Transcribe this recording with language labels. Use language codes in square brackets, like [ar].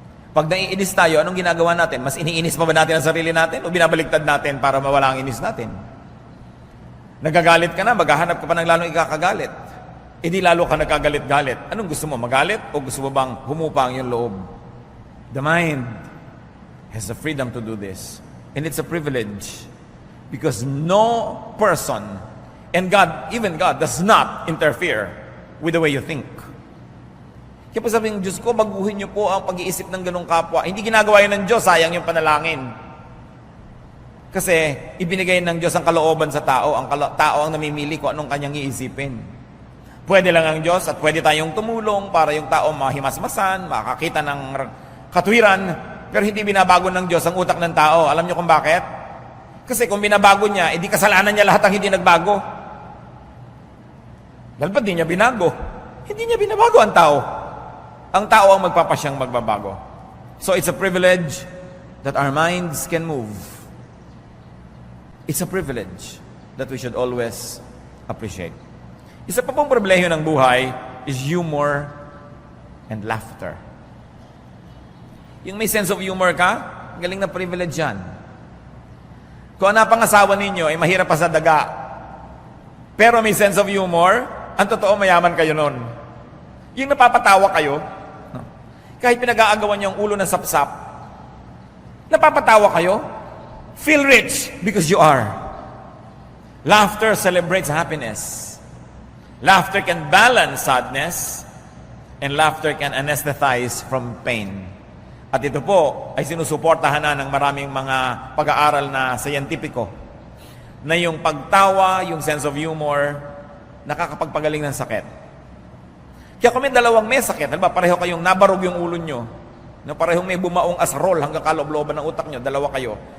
[tl] Pag naiinis tayo, anong ginagawa natin? Mas iniinis pa ba natin ang sarili natin o binabaliktad natin para mawala ang inis natin? Nagagalit ka na, maghahanap ka pa ng lalong ikakagalit. Di lalo ka nagkagalit-galit. Anong gusto mo, magalit o gusto mo bang humupa ang iyong loob? [en] The mind has the freedom to do this. And it's a privilege. Because no person, and God, even God, does not interfere with the way you think. [tl] Kaya po sabi ng Diyos ko, baguhin niyo po ang pag-iisip ng ganong kapwa. Hindi ginagawa yun ng Diyos, sayang yung panalangin. Kasi ibinigay ng Diyos ang kalooban sa tao. Ang tao ang namimili kung anong kanyang iisipin. Pwede lang ang Diyos at pwede tayong tumulong para yung tao mahimasmasan, makakita ng katuwiran, pero hindi binabago ng Diyos ang utak ng tao. Alam niyo kung bakit? Kasi kung binabago niya, edi kasalanan niya lahat ang hindi nagbago. Dahil ba't di niya binago? Hindi niya binabago ang tao. Ang tao ang magpapasyang magbabago. [en] So it's a privilege that our minds can move. It's a privilege that we should always appreciate. [tl] Isa pa pong pribilehiyo ng buhay [en] is humor and laughter. [tl] Yung may sense of humor ka, galing na privilege yan. Kung ang napangasawa ninyo ay mahirap pa sa daga, pero may sense of humor, ang totoo mayaman kayo nun. Yung napapatawa kayo, kahit pinag-aagawan niyo ang ulo ng sapsap, napapatawa kayo, [en] feel rich because you are. Laughter celebrates happiness. Laughter can balance sadness, and laughter can anesthetize from pain. [tl] At ito po ay sinusuportahan na ng maraming mga pag-aaral na scientifico na yung pagtawa, yung sense of humor, nakakapagpagaling ng sakit. Kaya kung may dalawang may sakit, halimbawa pareho kayong nabarog yung ulo nyo, na parehong may bumaong asarol hanggang kaloob-looban ng utak nyo, dalawa kayo.